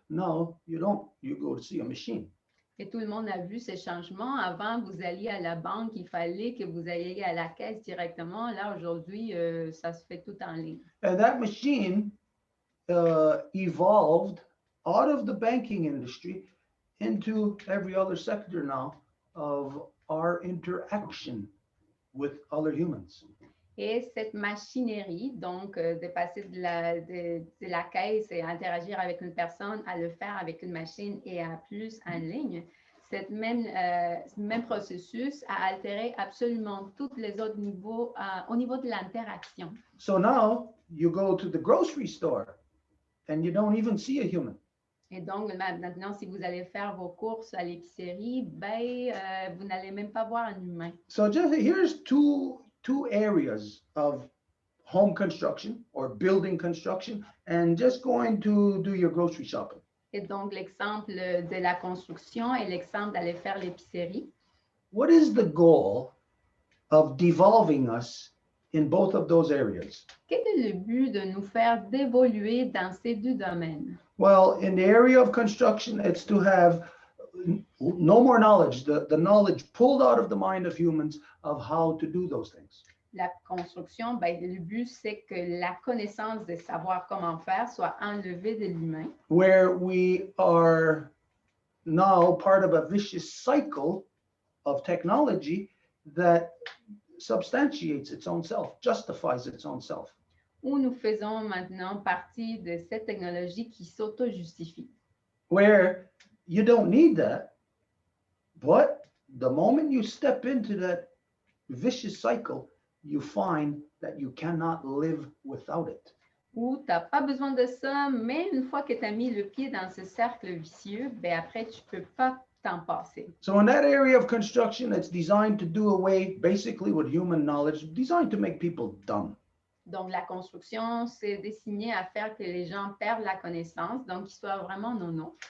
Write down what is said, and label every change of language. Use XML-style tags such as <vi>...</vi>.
<en>No, you don't. You go to see a machine.</en> <fr>Et tout le monde a vu ces changements. Avant, vous alliez à la banque, il fallait que vous alliez à la caisse directement. Là, aujourd'hui, ça se fait tout en ligne.</fr> <en>And that machine evolved out of the banking industry into every other sector now of our interaction with other humans.</en> <fr>Et cette machinerie, donc, de passer de la caisse et interagir avec une personne à le faire avec une machine et à plus en ligne, ce même processus a altéré absolument tous les autres niveaux au niveau de l'interaction.</fr> <en>So now you go to the grocery store and you don't even see a human.</en> <fr>Et donc, maintenant, si vous allez faire vos courses à l'épicerie, vous n'allez même pas voir un humain.</fr> <en>So just here's two areas of home construction or building construction and just going to do your grocery shopping.</en> <fr>Et donc, l'exemple de la construction et l'exemple d'aller faire l'épicerie.</fr> <en>What is the goal of devolving us in both of those areas?</en> <fr>Quel est le but de nous faire d'évoluer dans ces deux domaines?</fr> <en>Well, in the area of construction, it's to have no more knowledge, the knowledge pulled out of the mind of humans of how to do those things.</en> <fr>La construction, le but, c'est que la connaissance de savoir comment faire soit enlevée de l'humain.</fr> <en>Where we are now part of a vicious cycle of technology that substantiates its own self, justifies its own self.</en> <fr>Où nous faisons maintenant partie de cette technologie qui s'auto-justifie.</fr> <en>Where you don't need that, but the moment you step into that vicious cycle, you find that you cannot live without it.</en> <fr>Où tu n'as pas besoin de ça, mais une fois que tu as mis le pied dans ce cercle vicieux, après, tu ne peux pas t'en passer.</fr> <en>So in that area of construction, it's designed to do away basically with human knowledge, designed to make people dumb.</en> <fr>Donc, la construction, c'est destiné à faire que les gens perdent la connaissance, donc qu'ils soient vraiment nono.</fr>